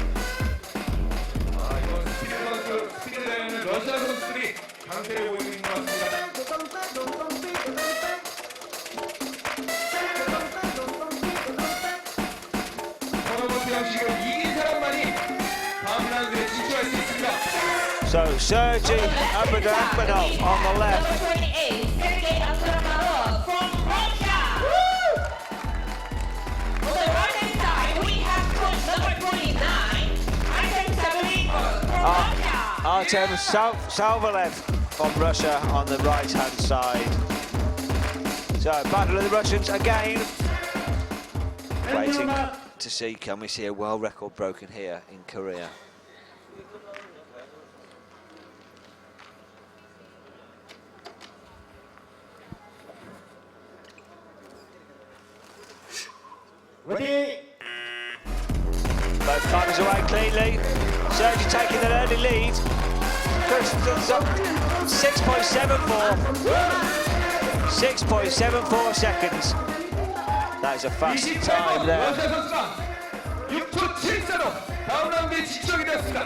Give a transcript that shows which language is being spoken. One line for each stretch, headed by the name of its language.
Korean: 이번 스피드 라인은 러시아 선수들이 강세를 보이고 있는 것 같습니다. 토너먼트 형식을 이긴 사람만이 다음 라운드에 진출할 수 있습니다.
English: So Sergei Abradanov on the left. Number 28, Sergei Abradanov from Russia. On the right hand side, we have number 29, Artem Sabalenko from Russia. Artem Salvalev from Russia on the right hand side. So battle of the Russians again. Waiting to see, can we see a world record broken here in Korea? Ready? Both climbers away cleanly. Sergei taking an early lead. Kristen's up 6.74. 6.74 seconds. That is a fast time there.
Korean: 러시아 선수가 6초 74로 다음 라운드에 진출하게 되었습니다.